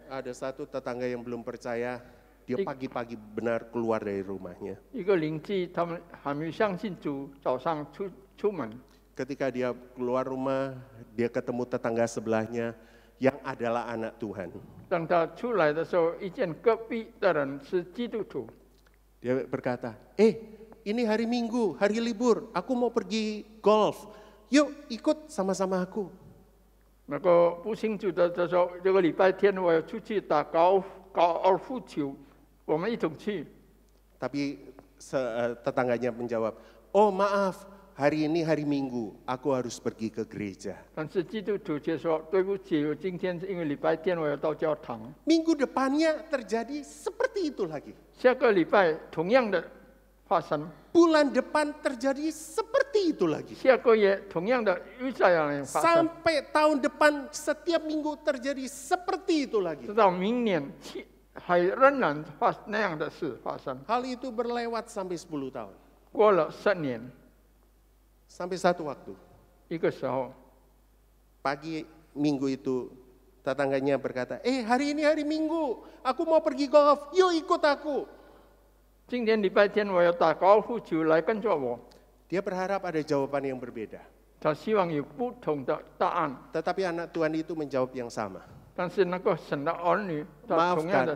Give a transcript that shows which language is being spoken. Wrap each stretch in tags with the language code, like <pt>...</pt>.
<id>ada satu tetangga yang belum percaya, dia pagi-pagi benar keluar dari rumahnya.</id> <zh>一个邻居他们还没有相信主，早上出门，</zh> <id>Ketika dia keluar rumah, dia ketemu tetangga sebelahnya yang adalah anak Tuhan.</id> <zh>当他出来的时候，一见隔壁的人是基督徒，</zh> <id>Dia berkata, ini hari Minggu, hari libur, aku mau pergi golf. Yuk ikut sama-sama aku.</id> <zh>那个不幸就说这个礼拜天我要出去打高尔夫球，我们一同去。</zh> <id>Tapi tetangganya menjawab, oh maaf, hari ini hari Minggu, aku harus pergi ke gereja.</id> <zh>但是基督徒却说对不起，我今天是因为礼拜天我要到教堂。</zh> <id>Minggu depannya terjadi seperti itu lagi.</id> <zh>下个礼拜同样的发生，</zh> <id>Bulan depan terjadi seperti itu lagi.</id> <zh>下个月同样的又这样发生，</zh> <id>Sampai tahun depan setiap minggu terjadi seperti itu lagi.</id> <zh>直到明年还仍然那样的事发生。</zh> <id>Hal itu berlewat sampai 10 tahun.</id> <zh>过了10年，</zh> <id>Sampai satu waktu,</id> <zh>一个时候，</zh> <id>pagi minggu itu tetangganya berkata, hari ini hari Minggu, aku mau pergi golf, yuk ikut aku.</id> <zh>今天礼拜天我要打高尔夫球，来跟着我。</zh> <id>Dia berharap ada jawaban yang berbeda.</id> <zh>他希望有不同的答案，</zh> <id>Tetapi anak Tuhan itu menjawab yang sama.</id> <zh>但是那个神的儿女，他同样的</zh>